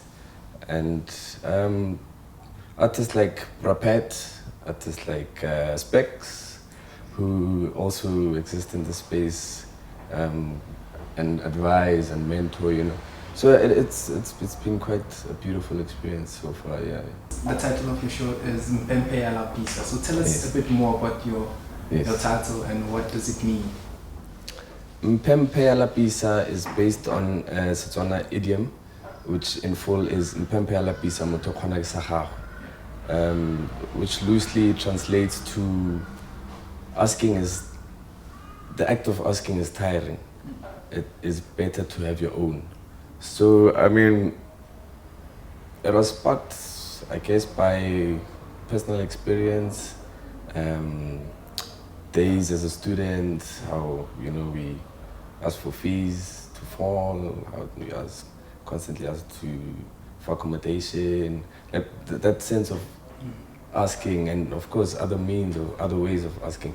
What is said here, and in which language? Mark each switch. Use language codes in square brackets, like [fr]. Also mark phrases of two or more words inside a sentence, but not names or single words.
[en] And artists like Rapet, artists like Specs, who also exist in the space and advise and mentor, So it's been quite a beautiful experience so far, yeah. The title of your show is Mphe Lapisa. So tell us a bit more about your title and what does it mean? Mphe Lapisa is based on a Setswana idiom, which in full is [tn] Mphe Lapisa motho kgona sa gago, [en] which loosely translates to the act of asking is tiring. It is better to have your own. So, it was sparked, I guess, by personal experience, days as a student, how, we ask for fees to fall, how we constantly ask for accommodation, that sense of asking, and of course other means or other ways of asking.